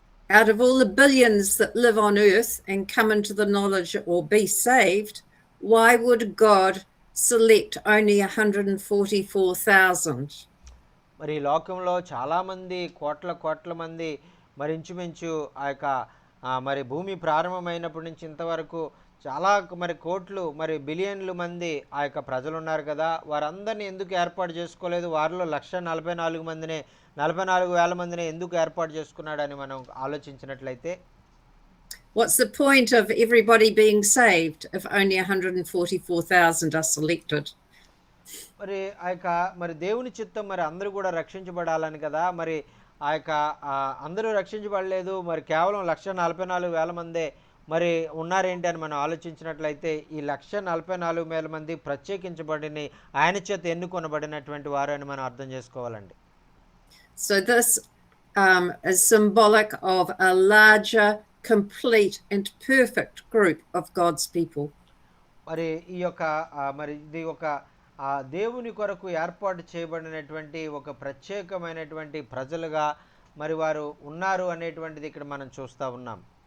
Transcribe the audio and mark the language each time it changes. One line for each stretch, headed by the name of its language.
English: out of all the billions that live on earth and come into the knowledge or be saved, why would God select only 144,000?
Telugu: మరి ఈ లోకంలో చాలామంది కోట్ల కోట్ల మంది మరి ఇంచుమించు ఆ యొక్క మరి భూమి ప్రారంభమైనప్పటి నుంచి ఇంతవరకు చాలా మరి కోట్లు మరి బిలియన్లు మంది ఆ యొక్క ప్రజలు ఉన్నారు కదా, వారందరినీ ఎందుకు ఏర్పాటు చేసుకోలేదు? వారిలో 1,44 మందినే 44,000 మందినే ఎందుకు ఏర్పాటు చేసుకున్నాడని మనం ఆలోచించినట్లయితే,
English: What's the point of everybody being saved if only 144,000 are selected?
Telugu: మరి ఆ యొక్క మరి దేవుని చిత్తం మరి అందరూ కూడా రక్షించబడాలని కదా, మరి ఆ యొక్క అందరూ రక్షించబడలేదు, మరి కేవలం 1,44,000 మందే మరి ఉన్నారేంటి అని మనం ఆలోచించినట్లయితే, ఈ 1,44,000 మంది ప్రత్యేకించబడిని ఆయన చేత ఎన్నుకొనబడినటువంటి వారు అని మనం అర్థం చేసుకోవాలండి.
English: So this is symbolic of a larger, complete and perfect group of God's people.
Telugu: మరి ఈ యొక్క మరి ఇది ఒక దేవుని కొరకు ఏర్పాటు చేయబడినటువంటి ఒక ప్రత్యేకమైనటువంటి ప్రజలుగా మరి వారు ఉన్నారు అనేటువంటిది ఇక్కడ మనం చూస్తూ ఉన్నాం.